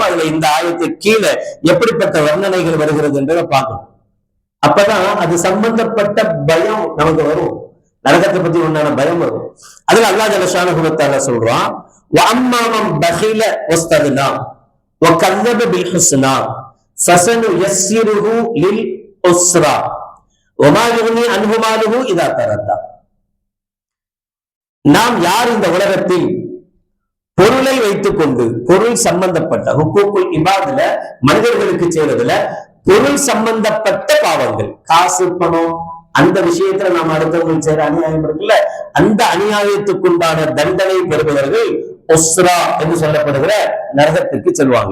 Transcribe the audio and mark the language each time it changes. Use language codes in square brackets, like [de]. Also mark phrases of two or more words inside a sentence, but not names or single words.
[ta] அதுல இந்த ஆயத்துக்கு கீழே எப்படிப்பட்ட வர்ணனைகள் வருகிறது என்றதை பார்க்கணும். அப்பதான் அது சம்பந்தப்பட்ட பயம் நமக்கு வரும், நரகத்தை பத்தி உண்டான பயம் வரும். [ar] அதுல அல்லாஹ் جل شأنه وتعالى சொல்றான், وأما من بخل واستغنى وكذب بالحسنى فسنيسره للعسرى وما يغني عنه ماله اذا تردى. [ta] நாம் யார் இந்த உலகத்தில் பொருளை வைத்துக் கொண்டு, பொருள் சம்பந்தப்பட்ட [ar] حقوق العباد [ta] மனிதர்களுக்கு செய்யறதுல பொருள் சம்பந்தப்பட்ட பாவங்கள், காசு பணம் அந்த விஷயத்துல நாம் அடுத்தவர்கள் செய்யற அநியாயம் இருக்குல்ல, அந்த அநியாயத்துக்குண்டான தண்டனை பெறுபவர்கள் உஸ்ரா என்று சொல்லப்படுகிற நரகத்துக்கு செல்வாங்க.